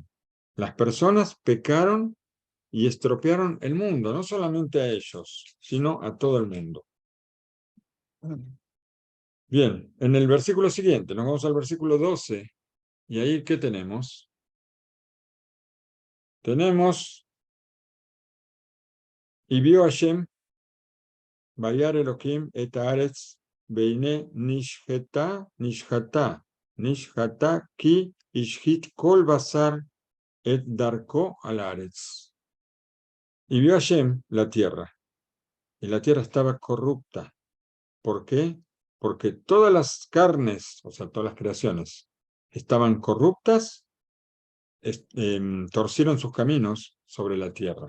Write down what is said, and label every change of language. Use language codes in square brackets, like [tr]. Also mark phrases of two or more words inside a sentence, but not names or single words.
[es] Las personas pecaron y estropearon el mundo, no solamente a ellos, sino a todo el mundo. Bien, en el versículo siguiente, nos vamos al versículo 12, y ahí, ¿qué tenemos? Tenemos, y vio Hashem, [he] וירא אלהים את הארץ והנה נשחתה כי השחית כל בשר את דרכו על הארץ. [es] Y vio Hashem la tierra, y la tierra estaba corrupta. ¿Por qué? Porque todas las carnes, o sea, todas las creaciones, estaban corruptas, torcieron sus caminos sobre la tierra.